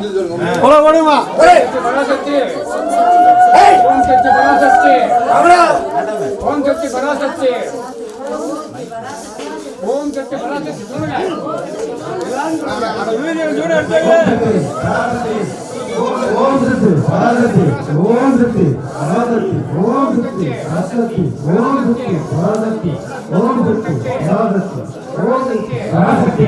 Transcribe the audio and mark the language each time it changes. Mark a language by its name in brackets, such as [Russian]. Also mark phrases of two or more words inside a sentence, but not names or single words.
[Tamil] பராசக்தி ஓம் சக்தி பராசக்தி ஓம் சக்தி பராசக்தி ஓம் சக்தி பராசக்தி சொல்லுங்க [Sanskrit] ओम शक्ति पराशक्ति ओम शक्ति पराशक्ति ओम शक्ति पराशक्ति ओम शक्ति पराशक्ति ओम शक्ति पराशक्ति ओम शक्ति पराशक्ति